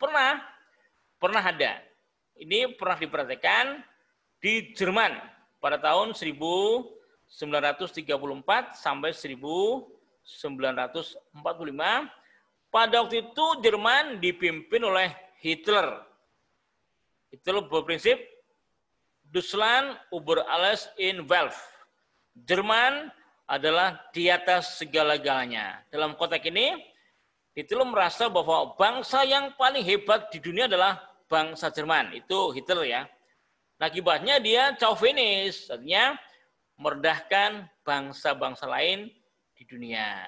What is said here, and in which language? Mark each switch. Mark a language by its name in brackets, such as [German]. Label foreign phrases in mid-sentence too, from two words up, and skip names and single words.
[Indonesian] Pernah ada. Ini pernah diperhatikan di Jerman pada tahun 1934 sampai 1945. Pada waktu itu Jerman dipimpin oleh Hitler. Hitler berprinsip [German] Deutschland über alles in Welt. [Indonesian] Jerman adalah di atas segala-galanya. Dalam konteks ini, Hitler merasa bahwa bangsa yang paling hebat di dunia adalah bangsa Jerman. Itu Hitler, ya. Nah, akibatnya dia chauvinis, artinya merendahkan bangsa-bangsa lain di dunia.